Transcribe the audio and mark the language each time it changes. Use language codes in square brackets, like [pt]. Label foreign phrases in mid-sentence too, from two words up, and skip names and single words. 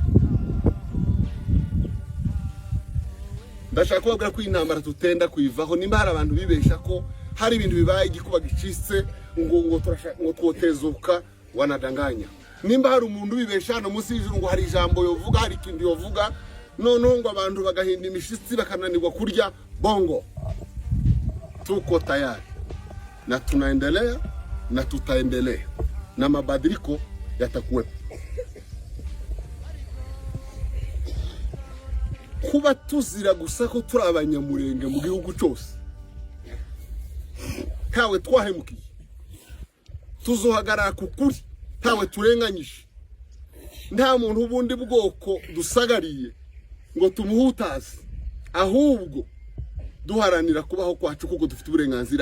[rn] Ndashaka kubabwira ko intambara tutenda kuyivaho. Nimba hari abantu bibesha ko hari ibintu bibaye igikuba gicitse ngo twotezuka, wanadanganya. Nimba hari umuntu bibesha hano munsi y'ijuru ngo hari ijambo yovuga, hari ikindi yovuga, noneho ngo abantu bagahinda imishitsi bakananirwa kurya, bongo. [sw] Tuko tayari na tunaendelea na tutaendelea, na mabadiliko yatakuwepo. [rn] Kuba tuzira gusa ko turi Abanyamurenge mu gihugu cyose, ntawe twahemukiye. Tuzohagarara ku kuri, ntawe turenganyije. Nta muntu ubundi bwoko dusagariye ngo tumuhutaze, ahubwo duharanira kubaho kwacu kuko dufite uburenganzira.